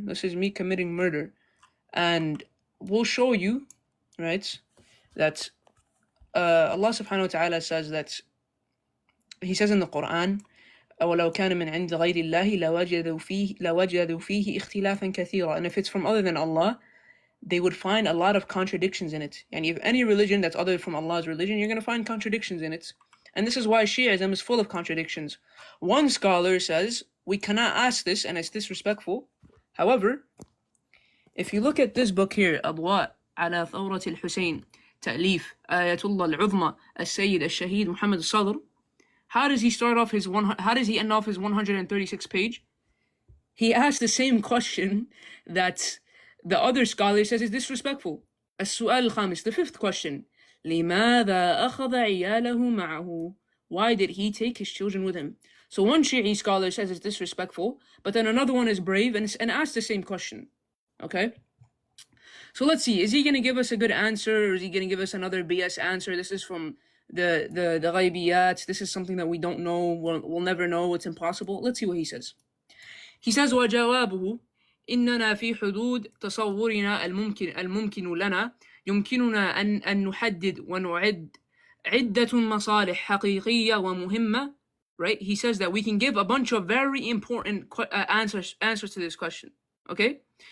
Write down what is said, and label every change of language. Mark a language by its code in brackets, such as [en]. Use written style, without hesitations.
[en] This is me committing murder. And we'll show you, right, that Allah subhanahu wa ta'ala says that, He says in the Quran, [ar] وَلَوْ كَانَ مِنْ عِنْدِ غَيْرِ اللَّهِ لَوَجَدُوا فِيهِ اخْتِلَافًا كَثِيرًا. [en] And if it's from other than Allah, they would find a lot of contradictions in it. And if any religion that's other from Allah's religion, you're going to find contradictions in it. And this is why Shi'ism is full of contradictions. One scholar says, we cannot ask this and it's disrespectful. However, if you look at this book here, [ar] أضواء على ثورة الحسين, تأليف آية الله العظمى السيد الشهيد محمد الصدر, [en] how does he start off his how does he end off his 136th page? He asked the same question that the other scholar says is disrespectful. [ar] السؤال الخامس, [en] the fifth question. [ar] لماذا أخذ عياله معه? [en] Why did he take his children with him? So one Shi'i scholar says it's disrespectful, but then another one is brave and asks the same question. Okay? So let's see, is he going to give us a good answer, or is he going to give us another BS answer? This is from the ghaibiyat. This is something that we don't know, we'll never know, it's impossible. Let's see what he says. He says, [ar] وجوابه إننا في حدود تصورنا الممكن لنا يمكننا أن نحدد ونعد عدة مصالح حقيقية ومهمة. [en] Right? He says that we can give a bunch of very important answers to this question. Okay?